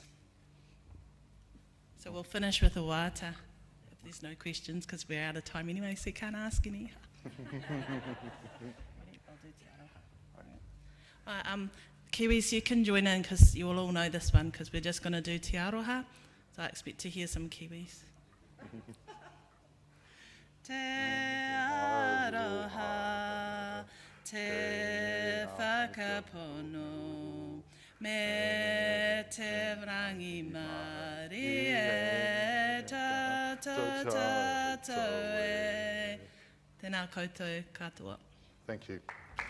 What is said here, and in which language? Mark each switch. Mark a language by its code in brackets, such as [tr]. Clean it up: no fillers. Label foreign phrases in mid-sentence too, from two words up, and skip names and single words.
[en] So we'll finish with a wāta, if there's no questions, because we're out of time anyway, so you can't ask any. Kiwis, you can join in because you will all know this one, because we're just going to do te aroha. So I expect to hear some Kiwis. [mi] Te aroha, te whakapono, me te rangi mari e tātou e. Tēnā koutou katoa. [en] Thank you.